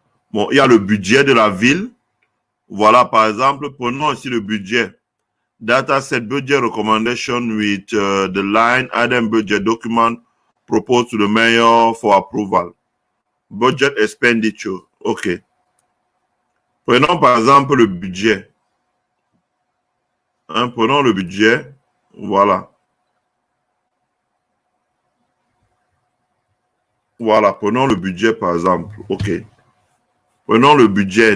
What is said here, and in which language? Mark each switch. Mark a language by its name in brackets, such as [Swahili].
[French] Bon, il y a le budget de la ville. Voilà, par exemple, prenons ici le budget. [English] Dataset budget recommendation with the line item budget document proposed to the mayor for approval. Budget expenditure. OK. [French] Prenons par exemple le budget. Hein, prenons le budget. Voilà. Voilà, prenons le budget par exemple. OK. Prenons le budget.